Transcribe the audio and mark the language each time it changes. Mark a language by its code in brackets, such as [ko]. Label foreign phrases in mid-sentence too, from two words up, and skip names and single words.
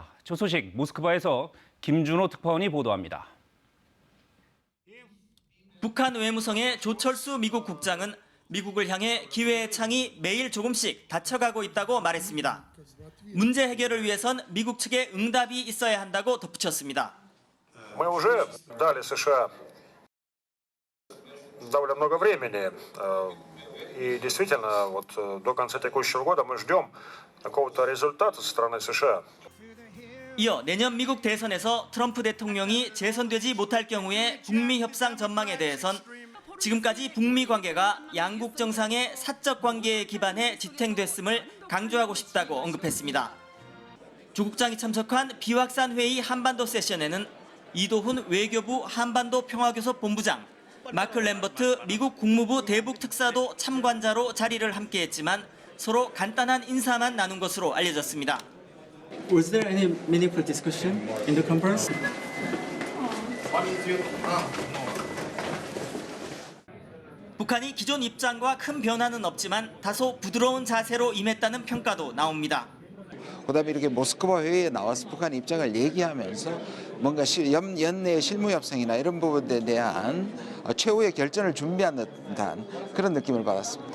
[ko] 저 소식 모스크바에서 김준호 특파원이 보도합니다. 북한 외무성의 조철수 미국 국장은 미국을 향해 기회의 창이 매일 조금씩 닫혀가고 있다고 말했습니다. 문제 해결을 위해선 미국 측의 응답이 있어야 한다고 덧붙였습니다. [ru] Мы уже дали США довольно много времени. И действительно, вот до конца текущего года мы ждем какого-то результата со стороны США. [ko] 이어 내년 미국 대선에서 트럼프 대통령이 재선되지 못할 경우에 북미 협상 전망에 대해선 지금까지 북미 관계가 양국 정상의 사적 관계에 기반해 지탱됐음을 강조하고 싶다고 언급했습니다. 조 국장이 참석한 비확산 회의 한반도 세션에는 이도훈 외교부 한반도 평화교섭 본부장, 마크 램버트 미국 국무부 대북 특사도 참관자로 자리를 함께했지만 서로 간단한 인사만 나눈 것으로 알려졌습니다. [en] Was there any meaningful discussion in the conference? [ko] 북한이 기존 입장과 큰 변화는 없지만 다소 부드러운 자세로 임했다는 평가도 나옵니다. 그다음에 이렇게 모스크바 회의에 나와서 북한 입장을 얘기하면서 뭔가 연내 실무 협상이나 이런 부분에 대한 최후의 결전을 준비한 듯한 그런 느낌을 받았습니다.